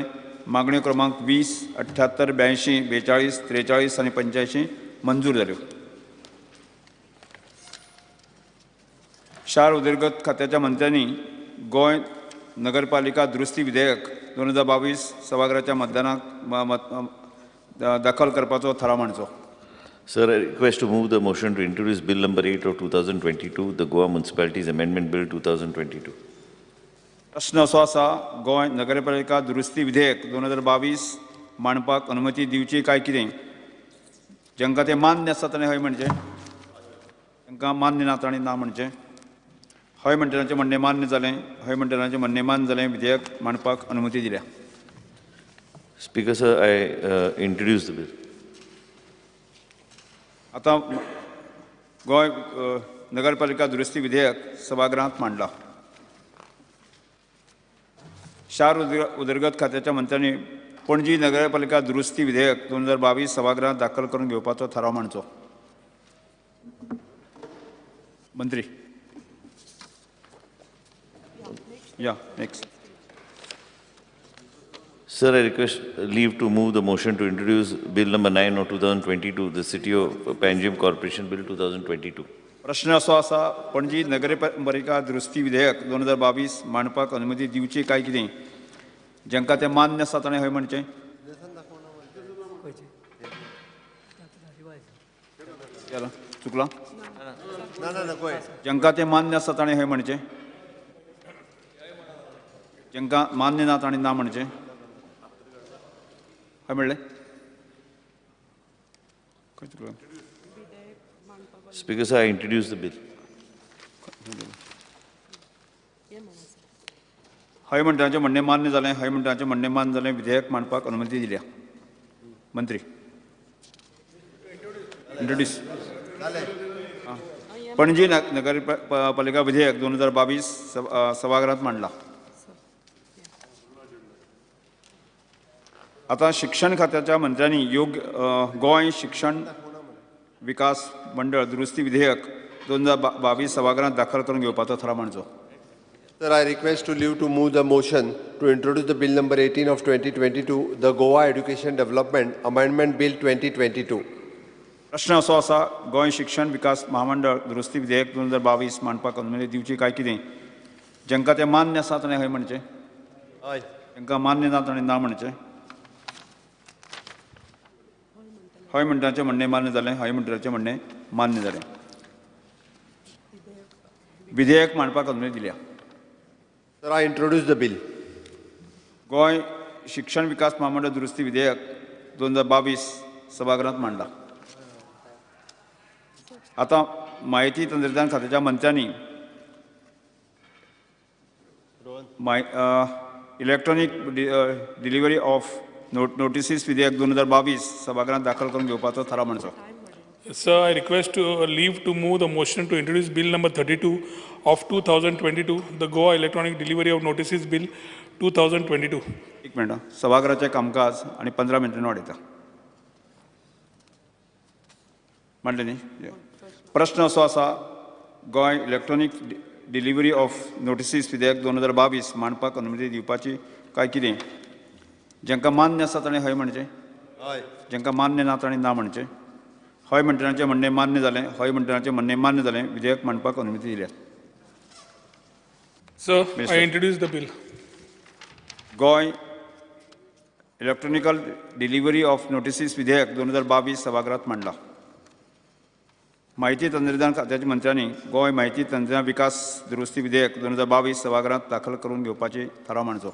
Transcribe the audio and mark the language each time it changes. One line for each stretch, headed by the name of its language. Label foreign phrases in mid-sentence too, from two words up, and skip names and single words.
Konkani: मागण्यो क्रमांक 20, 78, 82, 42, 43 आनी 85 मंजूर जाल्यो. शार उदरगत खात्याच्या मंत्र्यांनी गोंय नगरपालिका दुरुस्ती विधेयक 2022 सभाघराच्या मतदानाक दाखल करपाचो थाराव मांडचो.
English: Sir, I request to move the motion to introduce Bill number 8 of 2022, the Goa Municipalities Amendment Bill 2022.
Konkani: प्रश्न असो आसा, गोंय नगरपालिका दुरुस्ती विधेयक 2022 मांडपाक अनुमती दिवची काय कितें? जांकां तें मान्य आसा ताणें हय म्हणचें, जांकां मान्य ना ताणें ना म्हणचें. हय मंडळाचें म्हणणें मान्य जालें. हय मंडळाचें म्हणणें मान्य जालें. विधेयक मांडपाक अनुमती दिल्या.
English: Speaker, sir, I introduce the bill.
Konkani: आतां गोंय नगरपालिका दुरुस्ती विधेयक सभागृहांत मांडला. शार उदरगत खात्याच्या मंत्र्यांनी पणजी नगरपालिका दुरुस्ती विधेयक 2022 सभागृहात दाखल करून घेवपाचो थाराव मांडचो. मंत्री या नेक्स्ट.
English: Sir, I request leave to move the motion to introduce Bill number 9 of 2022, the City of Panjim Corporation Bill 2022.
Konkani: प्रश्न असो आसा, पणजी नगरपालिका दुरुस्ती विधेयक 2022 मांडपाक अनुमती दिवची काय कितें? जांकां तें मान्य आसा ताणें हय म्हणचें. चुकला? जांकां तें मान्य आसा ताणें हय म्हणचें. जांकां मान्य ना ताणें ना म्हणचें. हय म्हणलें.
English: Speaker, sir, I introduce the bill.
Konkani: हय मंडळाचें म्हणणें मान्य जालें. हय मंडळाचें म्हणणें मान्य जालें. विधेयक मांडपाक अनुमती दिल्या. मंत्री इंट्रोड्यूस. पणजी नगरपालिका विधेयक 2022 सभागृहात मांडला. आता शिक्षण खात्याच्या मंत्र्यांनी गोंय शिक्षण विकास मंडळ दुरुस्ती विधेयक 2022 सभागृहात दाखल करून घेवपाचो थाराव मांडचो.
English: Sir, I request to leave to move the motion to introduce the bill number 18 of 2022, the Goa Education Development Amendment Bill 2022.
Konkani: प्रश्न असो आसा, गोंय शिक्षण विकास महामंडळ दुरुस्ती विधेयक 2022 मांडपाक अनुमती दिवची काय कितें? जांकां तें मान्य आसा ताणें हय म्हणचें. हय. जांकां मान्य ना ताणें ना म्हणचें. हय मंडळाचें म्हणणें मान्य जालें. हय मंडळाचें म्हणणें मान्य जालें. विधेयक मांडपाक अनुमती दिल्या.
English: Sir, I introduce the bill.
Konkani: गोंय शिक्षण विकास महामंडळ दुरुस्ती विधेयक 2022 सभागृहात मांडला. आता माहिती तंत्रज्ञान खात्याच्या मंत्र्यांनी इलेक्ट्रॉनिक डिलिव्हरी ऑफ नोटिसीस विधेयक 2022 सभागृहात दाखल करून घेवपाचो थाराव मांडचो.
English: Sir, I request to leave to move the motion to introduce Bill number 32 of 2022, the Goa Electronic Delivery of Notices Bill 2022.
Konkani: एक मिनट. सभागृहाचें कामकाज आणि 15 मिनटांनी वाडयता. मांडले न्ही. प्रश्न असो आसा, गोंय इलेक्ट्रॉनिक डिलिव्हरी ऑफ नोटिसीस विधेयक 2022 मांडपाक अनुमती दिवपाची काय कितें? जांकां मान्य आसा ताणें हय म्हणचें. हय. जांकां मान्य ना ताणें ना म्हणचें. हय मंडळाचें म्हणणें मान्य जालें. हय मंडळाचें म्हणणें मान्य जालें. विधेयक मांडपाक अनुमती दिल्या.
English: Sir, I introduce the bill.
Konkani: गोंय इलेक्ट्रॉनिकल डिलिव्हरी ऑफ नोटिसीस विधेयक 2022 सभागृहात मांडला. माहिती तंत्रज्ञान खात्याच्या मंत्र्यांनी गोंय माहिती तंत्रज्ञान विकास दुरुस्ती विधेयक 2022 सभागृहात दाखल करून घेवपाची थाराव मांडचो.